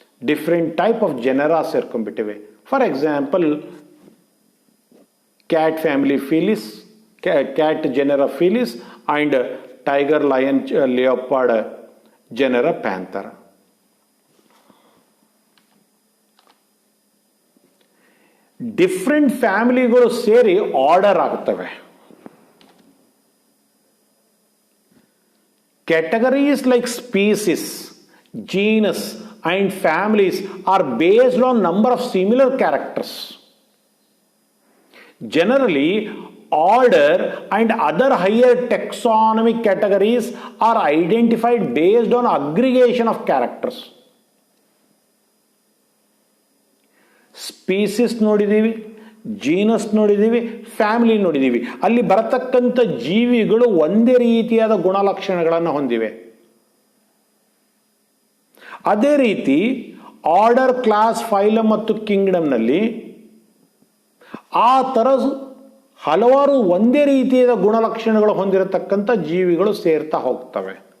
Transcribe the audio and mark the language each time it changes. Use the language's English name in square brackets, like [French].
[English] different type of genera [Kannada] ಸೇರ್ಕೊಂಡ್ಬಿಟ್ಟಿವೆ. [English] For example, cat family felis, cat genera felis and tiger, lion, leopard genera panthera. [Kannada] Different ಫ್ಯಾಮಿಲಿಗಳು ಸೇರಿ order ಆಗ್ತವೆ. [English] Categories like species, genus and families are based on number of similar characters. Generally, order and other higher taxonomic categories are identified based on aggregation of characters. [Kannada] Species ನೋಡಿದ್ದೀವಿ, genus ನೋಡಿದ್ದೀವಿ, family ನೋಡಿದ್ದೀವಿ. ಅಲ್ಲಿ ಬರತಕ್ಕಂಥ ಜೀವಿಗಳು ಒಂದೇ ರೀತಿಯಾದ ಗುಣಲಕ್ಷಣಗಳನ್ನು ಹೊಂದಿವೆ. ಅದೇ ರೀತಿ ಆರ್ಡರ್, ಕ್ಲಾಸ್, ಫೈಲಮ್ ಮತ್ತು ಕಿಂಗ್ಡಮ್ನಲ್ಲಿ ಆ ಥರ ಹಲವಾರು ಒಂದೇ ರೀತಿಯಾದ ಗುಣಲಕ್ಷಣಗಳು ಹೊಂದಿರತಕ್ಕಂಥ ಜೀವಿಗಳು ಸೇರ್ತಾ ಹೋಗ್ತವೆ.